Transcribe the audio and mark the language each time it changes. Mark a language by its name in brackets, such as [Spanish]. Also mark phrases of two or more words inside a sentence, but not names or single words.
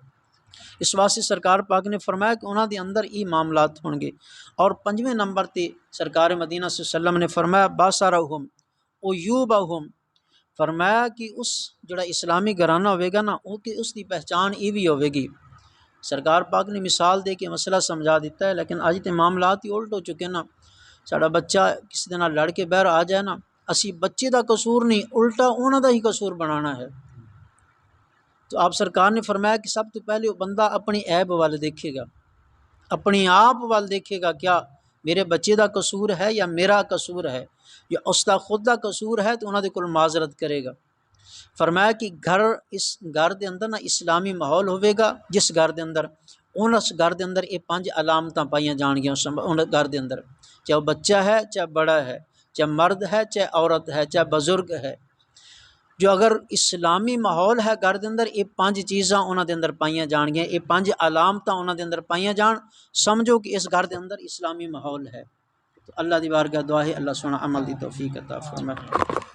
[Punjabi] اس واسطے سرکار پاک نے فرمایا کہ انہاں دے اندر یہ معاملات ہون گے۔ اور 5ویں نمبر تے سرکار مدینہ [Arabic] صلی اللہ علیہ وسلم [Punjabi] نے فرمایا [Arabic] باسرہم عیوبہم، [Punjabi] فرمایا کہ اس جڑا اسلامی گھرانہ ہوئے گا نا، وہ کہ اس دی پہچان یہ بھی ہوئے گی۔ سرکار پاک نے مثال دے کے مسئلہ سمجھا دیتا ہے، لیکن اج تے معاملات ہی الٹ ہو چکے نا۔ ساڈا بچہ کسی دے نال لڑ کے باہر آ جائے نا، اسی بچے دا قصور نہیں، الٹا انہاں دا ہی قصور بنانا ہے۔ تو آپ سرکار نے فرمایا کہ سب تو پہلے وہ بندہ اپنی عیب وال دیکھے گا، اپنی آپ وال دیکھے گا، کیا میرے بچے دا قصور ہے یا میرا قصور ہے، یا اس دا خود دا قصور ہے تو انہاں دے کول معذرت کرے گا۔ فرمایا کہ اس گھر دے اندر نا اسلامی ماحول ہوئے گا، جس گھر دے اندر اس گھر دے اندر یہ 5 علامتاں پائیاں جان گیاں ان گھر دے اندر، چاہے وہ بچہ ہے، چاہے بڑا ہے، چاہے مرد ہے، چاہے عورت ہے، چاہے بزرگ ہے، جو اگر اسلامی ماحول ہے گھر دے اندر، یہ 5 چیزاں انہاں دے اندر پائیاں جان گیاں، یہ 5 علامتاں انہاں دے اندر پائیاں جان، سمجھو کہ اس گھر دے اندر اسلامی ماحول ہے۔ تو اللہ دی بارگاہ دعا ہے اللہ سونا عمل دی توفیق عطا فرمائے۔